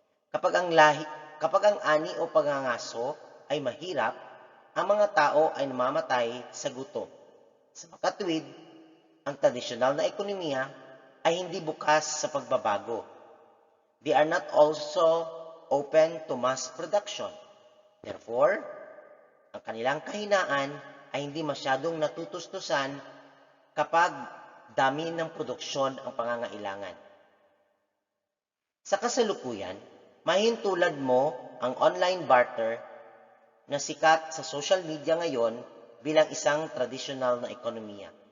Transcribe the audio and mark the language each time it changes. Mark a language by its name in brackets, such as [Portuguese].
[Filipino] Kapag ang ani o pagngangaso ay mahirap, ang mga tao ay namamatay sa gutom. Sa makatwid, ang tradisyonal na ekonomiya ay hindi bukas sa pagbabago. [English] They are not also open to mass production. [Filipino] Therefore, ang kanilang kahinaan ay hindi masyadong natutustusan kapag dami ng produksyon ang pangangailangan. Sa kasalukuyan, mahintulad mo ang online barter na sikat sa social media ngayon bilang isang tradisyonal na ekonomiya.